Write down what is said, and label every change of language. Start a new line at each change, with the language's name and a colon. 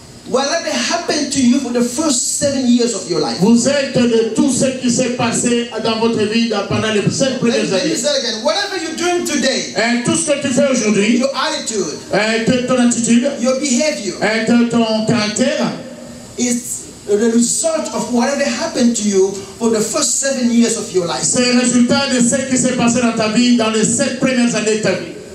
English: Whatever happened to you for the first 7 years of your life.
French: Vous êtes de tout ce qui s'est passé dans votre vie pendant les 7 premières
English: Let me
French: années.
English: say again. Whatever you're doing today.
French: Tout ce que tu fais aujourd'hui.
English: Your attitude.
French: Ton attitude.
English: Your behavior.
French: Ton caractère.
English: Is the result of whatever happened to you for the first 7 years of your life.
French: C'est le résultat de ce qui s'est passé dans ta vie dans les 7 premières années de ta vie.